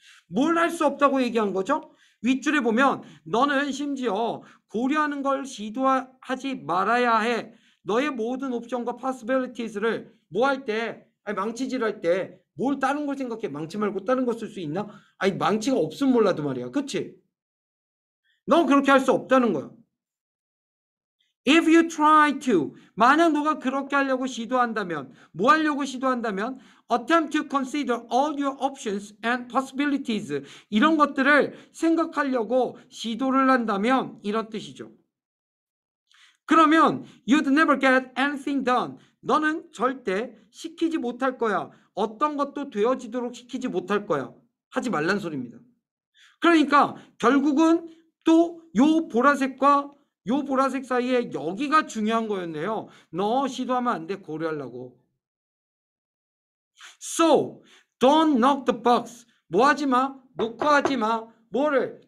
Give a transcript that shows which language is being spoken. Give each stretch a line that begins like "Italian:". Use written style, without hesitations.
Korean: 뭘 할 수 없다고 얘기한 거죠? 윗줄에 보면 너는 심지어 고려하는 걸 시도하지 말아야 해. 너의 모든 옵션과 possibilities를 뭐 할 때, 망치질 할 때 뭘 다른 걸 생각해. 망치 말고 다른 거 쓸 수 있나? 아니 망치가 없으면 몰라도 말이야. 그치? 넌 그렇게 할 수 없다는 거야.
English: If you try to,
Korean: 만약 너가 그렇게 하려고 시도한다면,
English: 뭐 하려고 시도한다면, attempt to consider all your options and possibilities.
Korean: 이런 것들을 생각하려고 시도를 한다면, 이런 뜻이죠. 그러면,
English: you'd never get anything done.
Korean: 너는 절대 시키지 못할 거야. 어떤 것도 되어지도록 시키지 못할 거야. 하지 말란 소리입니다. 그러니까, 결국은 또 요 보라색과 요 보라색 사이에 여기가 중요한 거였네요. 너 시도하면 안 돼. 고려하려고.
English: So, don't knock the box.
Korean: 뭐 하지 마? 놓고 하지 마. 뭐를?